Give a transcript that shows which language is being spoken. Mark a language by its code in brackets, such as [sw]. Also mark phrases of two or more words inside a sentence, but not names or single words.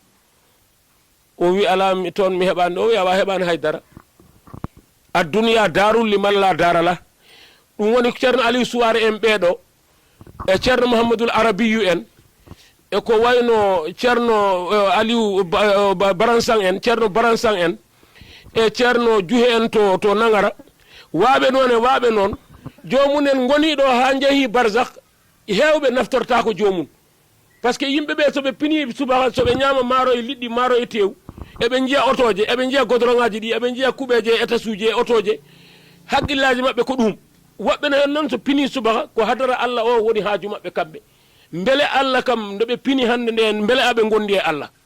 [ff] o wi ala toon mi heɓani o wi awa heɓani haydara adduniya darul liman la darala ɗum woni ceerno Aliou Suware en ɓeeɗo e ceerno Mouhamadoul Arabiyu en e ko wayno ceerno Aliou Baransan en ceerno Baransan en e ceerno Juhe en to Nangara waaɓe noon e waaɓe noon jomunen goniɗo ha jeehi barzak hewɓe naftorta ko jomum par ce que yimɓe ɓe soɓe pini subaka soɓe ñama maaro e liɗɗi maaro e tew eɓe jiiya otoje eɓe jiiya godron ngaji ɗi eɓe jiiya kuɓeje e étasuji e otoje haqqillaji mabɓe ko ɗum woɓɓe ne hen noon so pini subaka ko hadara Allah o woni haaju mabɓe kamɓe beele Allah kam nde ɓe pini hande nde beele aɓe gondi e Allah